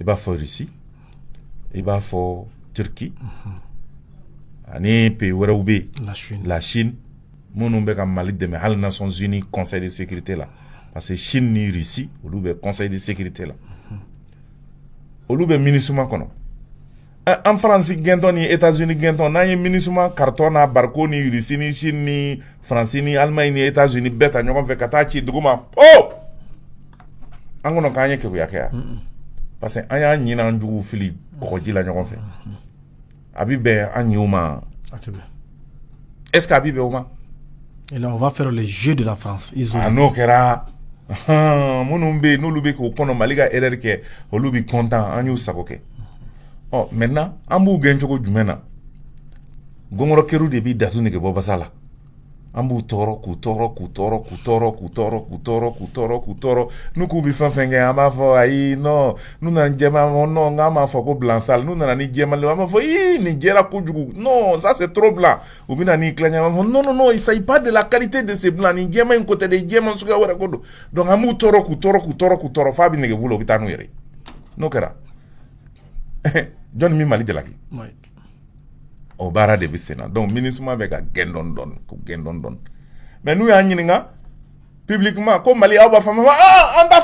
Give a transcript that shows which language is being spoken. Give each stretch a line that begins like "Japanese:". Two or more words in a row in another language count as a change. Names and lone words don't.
Bambara: i b'a fɔ Russie i b'a fɔ Turquie ani pays wɛrɛw bɛ la Chine minnu bɛ ka Mali dɛmɛ hali Nations Unies Conseil de sécurité la
French: parce que
Bambara: Chine ni Russie olu bɛ Conseil de sécurité la olu bɛ MINUSMA kɔnɔ
French: en France
Bambara: gɛntɔn ni États-Unis gɛntɔn n'an ye MINUSMA carton n'a bariko ni Russie ni Chine ni France ni Allemagne ni États-Unis bɛɛ ta ɲɔgɔn fɛ ka taa ci dugu ma an kɔnɔ k'an ye keguya kɛ yan
French: parce que
Bambara: an y'a ɲini an juguw fili kɔgɔji la ɲɔgɔn fɛ a bi bɛn an ɲɛw ma
French: est-ce que
Bambara: a bi bɛn o ma
French: et là on va faire le jeu de la France isolé
Bambara: n'o kɛra minnu bɛ yen n'olu bɛ k'o kɔnɔ Mali ka erreur kɛ olu bi content an y'u sago kɛ maintenant an b'u gɛn cogo jumɛn na gɔngɔrɔkɛru de bi datu nege bɔ basa la an b'u tɔɔrɔ k'u tɔɔrɔ k'u tɔɔrɔ k'u tɔɔrɔ k'u tɔɔrɔ k'u tɔɔrɔ k'u tɔɔrɔ k'u tɔɔrɔ n'u k'u bi fɛn fɛn kɛ an b'a fɔ ayi non n'u nana ni jɛman non n k'an m'a fɔ ko
French: blanc sale
Bambara: n'u nana ni jɛman an b'a fɔ nin jɛra kojugu
French: non ça c'est trop blanc
Bambara: u bɛ na ni tilancɛ an b'a fɔ
French: non il s'agit pas de la qualité de ce blanc
Bambara: nin jɛman in ko tɛ dɛ jɛman suguya wɛrɛ ko don donc an b'u tɔɔrɔ k'u tɔɔrɔ k'u tɔɔrɔ k'u tɔɔrɔ f'a bɛ nege b'u la u bɛ taa n'u yɛrɛ ye n'o kɛra jɔnni min Mali jalaki o baara de bɛ sen na donc MINUSMA bɛ ka gɛn dɔɔni mais n'u y'a ɲininka publiquement ko Mali aw b'a fɔ an t'a